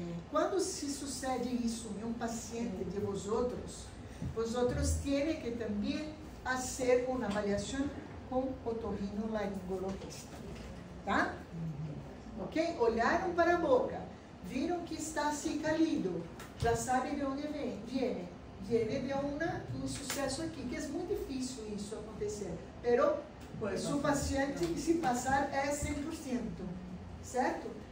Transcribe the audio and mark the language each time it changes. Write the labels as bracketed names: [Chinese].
[Portuguese] Quando se sucede isso em um paciente [Spanish] de vosotros, vosotros tienen que también hacer una avaliación con otorrinolaringologista, tá? Ok? [Portuguese] Olharam para a boca, viram que está acicalido, já sabem de onde viene. Viene de um sucesso aqui, que é muito difícil isso acontecer, [Spanish] pero su paciente, [Portuguese] se passar, é 100%, certo?